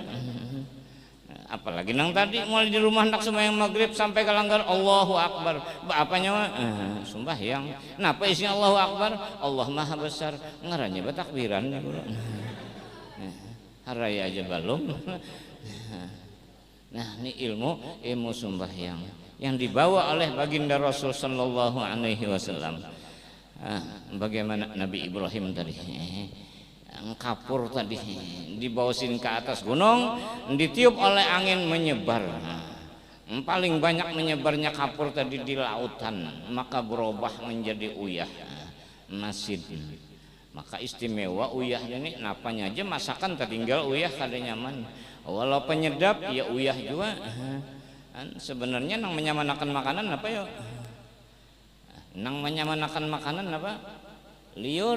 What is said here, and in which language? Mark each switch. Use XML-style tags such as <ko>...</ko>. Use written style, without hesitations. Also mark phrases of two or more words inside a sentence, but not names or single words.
<bjn>Apalagi nang tadi mulai di rumah hendak sembahyang maghrib sampai ke langgar</bjn> <ar>الله أكبر</ar> <bjn>apanya sembahyang napa isinya</bjn> <ar>الله أكبر</ar> <bjn>Allah Maha Besar ngarannya batakbiran haraya aja belum. Nah ini ilmu sembahyang yang dibawa oleh baginda Rasul</bjn> <ar>صلى الله عليه وسلم.</ar> <bjn>Bagaimana Nabi Ibrahim tadi kapur tadi dibawasin ke atas gunung, ditiup oleh angin menyebar. Paling banyak menyebarnya kapur tadi di lautan, maka berubah menjadi uyah masid. Maka istimewa uyah ini napanya aja masakan tertinggal uyah kada nyaman. Walau penyedap ya uyah juga. Sebenarnya nang menyamanakan makanan apa ya? Nang menyamanakan makanan apa? Liur.</bjn>